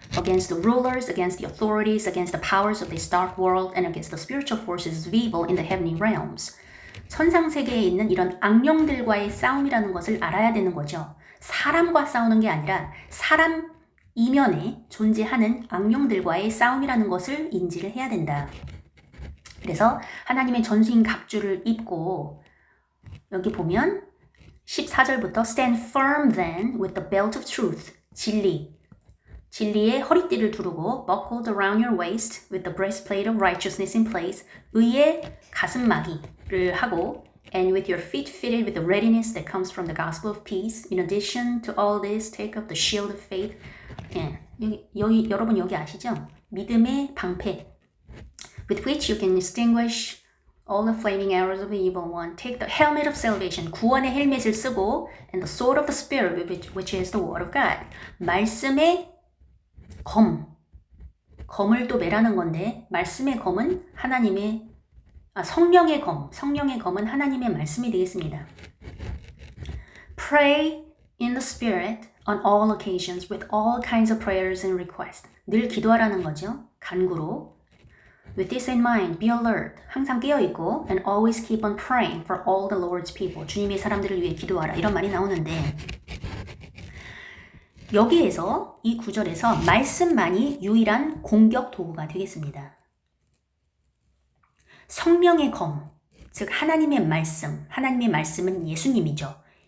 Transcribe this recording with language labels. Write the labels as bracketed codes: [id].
[en] against the rulers, against the authorities, against the powers of this dark world, and against the spiritual forces of evil in the heavenly realms. [ko] 천상세계에 있는 이런 악령들과의 싸움이라는 것을 알아야 되는 거죠. 사람과 싸우는 게 아니라 사람 이면에 존재하는 악령들과의 싸움이라는 것을 인지를 해야 된다. 그래서 하나님의 전수인 갑주를 입고 여기 보면 14절부터 [en] Stand firm then with the belt of truth, [ko] 진리의 허리띠를 두르고 [en] buckled around your waist with the breastplate of righteousness in place, [ko] 의의 가슴막이를 하고 [en] and with your feet fitted with the readiness that comes from the gospel of peace. In addition to all this, take up the shield of faith. [ko] 예, 여러분 여기 아시죠? 믿음의 방패. [en] With which you can extinguish all the flaming arrows of the evil one. Take the helmet of salvation, [ko] 구원의 헬멧을 쓰고, [en] and the sword of the spirit, which is the word of God. [ko] 말씀의 검을 또 매라는 건데, 말씀의 검은 하나님의 성령의 검은 하나님의 말씀이 되겠습니다. [en] Pray in the Spirit on all occasions with all kinds of prayers and requests. [ko] 늘 기도하라는 거죠. 간구로. [en] With this in mind, be alert. [ko] 항상 깨어있고 [en] and always keep on praying for all the Lord's people. [ko] 주님의 사람들을 위해 기도하라. 이런 말이 나오는데 여기에서 이 구절에서 말씀만이 유일한 공격 도구가 되겠습니다. 성령의 검, 즉 하나님의 말씀은 예수님이죠.